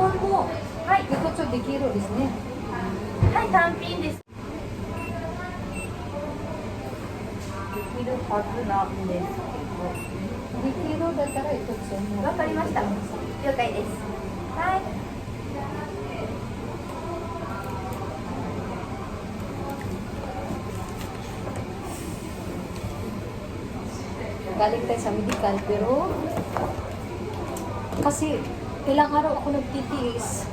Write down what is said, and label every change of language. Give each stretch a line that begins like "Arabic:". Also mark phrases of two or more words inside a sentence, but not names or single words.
Japanese: はい。一つできるですね。はい、単品です。できるはずなんですできるだったら一つけど。も。わかりました。了解です。はい。
Filipino: Galing tayo sa medical, pero kasi ilang araw ako nagtitiis.